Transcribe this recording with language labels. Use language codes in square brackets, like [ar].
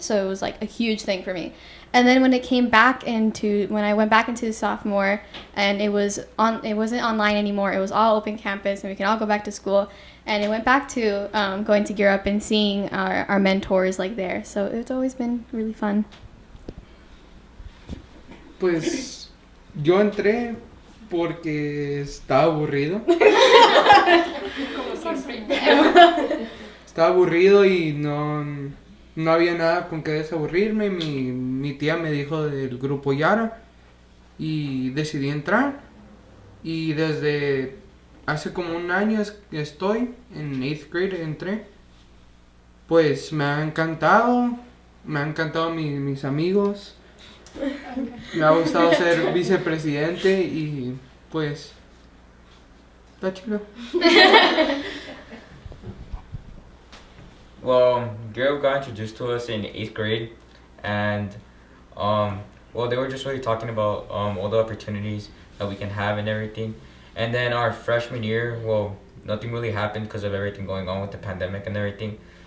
[en] So it was like a huge thing for me. And then when I went back into sophomore, and it wasn't online anymore. It was all open campus, and we can all go back to school. And it went back to going to Gear Up and seeing our mentors like there. So it's always been really fun. [es] Pues yo entré porque estaba aburrido. Estaba aburrido y no había nada con que desaburrirme. Mi tía me dijo del grupo Yara y decidí entrar. Y desde hace como un año estoy en [en] 8th grade, [es] entré. Pues me ha encantado mis amigos. Me ha gustado ser vicepresidente y pues está chido. [en] Well, Garrett got introduced to us in 8th grade, and they were just really talking about all the opportunities that we can have and everything. And then our freshman year, nothing really happened because of everything going on with the pandemic and everything.